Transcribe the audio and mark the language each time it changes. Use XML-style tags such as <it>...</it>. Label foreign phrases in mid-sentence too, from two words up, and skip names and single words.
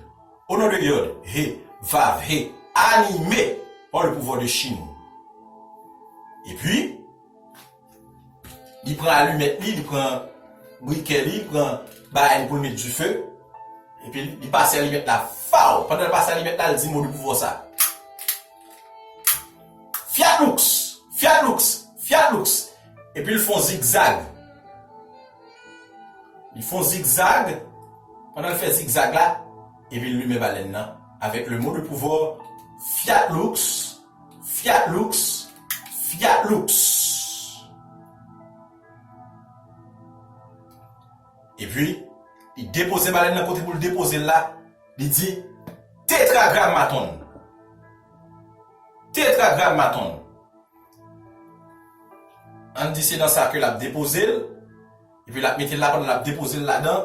<fr>Au nom de Yod, He, Vav, He, animé par le pouvoir de Chine. Et puis, il prend allumette, il prend briquet, il prend bain pour mettre du feu. Et puis, il passe à l'allumette là, fao. Pendant qu'il passe à l'allumette là, il dit mot de pouvoir ça.</fr> <la>Fiat lux, fiat lux, fiat lux.</la> <fr>Et puis, ils font zigzag. Ils font zigzag. Pendant qu'il fait zigzag là, et puis, il lui met baleine là, avec le mot de pouvoir</fr> <la>fiat lux, fiat lux, fiat lux.</la> <fr>Et puis, il dépose baleine dans côté pour le déposer là. Il dit tétragrammaton. Tétragrammaton. On dit c'est dans ça que l'a déposé. Et puis la mettre là pour la déposer là-dedans.</fr>